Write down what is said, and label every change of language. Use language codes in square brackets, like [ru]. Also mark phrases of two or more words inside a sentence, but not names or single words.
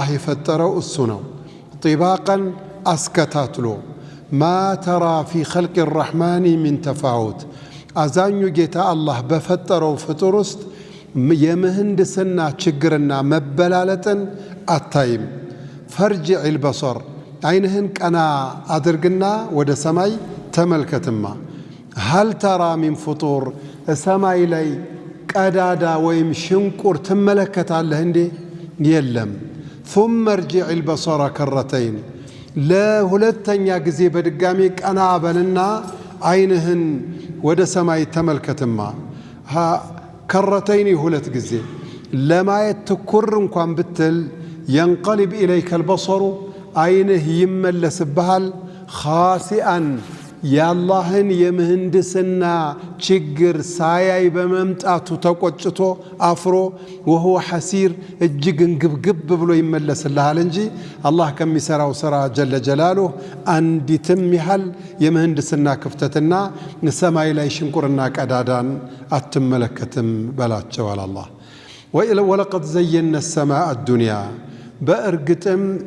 [am] የፈጠረው እሱ ነው። ጢባቀን አስከታትሎ [ar] ما ترى في خلق الرحمن من تفاوت [am] አዛኙ ጌታ አላህ በፈጠረው ፍጡር ውስጥ የምህንድስና ችግርና መበላለጥን አታይም። [ar] فارجع البصر [am] ዓይንህን ቀና አድርግና ወደ ሰማይ ተመልከትማ። [ar] هل ترى من فطور [am] ሰማይ ላይ ቀዳዳ ወይም ሽንቁር ትመለከታለህ እንዴ? የለም። [ar] ثم ارجع البصر كرتين [am] ለሁለተኛ ጊዜ በድጋሚ ቀና በልና ዓይንህን ወደ ሰማይ ተመልከትማ። ከረተይን ሁለት ጊዜ ለማየት ትኩር እንኳን ብትል [ar] ينقلب إليك البصر [am] ዓይንህ ይመለስብሃል። ኻሲአን የአላህን የምህንድስና ችግር ሳያይ በመምጣቱ ተቆጭቶ አፍሮ [ar] وهو حسير [am] እጅግ እንግብግብ ብሎ ይመለስልሃል እንጂ አላህ ከሚሠራው ሥራ [ar] جل جلاله [am] አንዲትም ያህል የምህንድስና ክፍተትና ሰማይ ላይ ሽንቁርና ቀዳዳን አትመለከትም በላቸዋል። አላህ [ar] ولقد زينا السماء الدنيا [am] በእርግጥም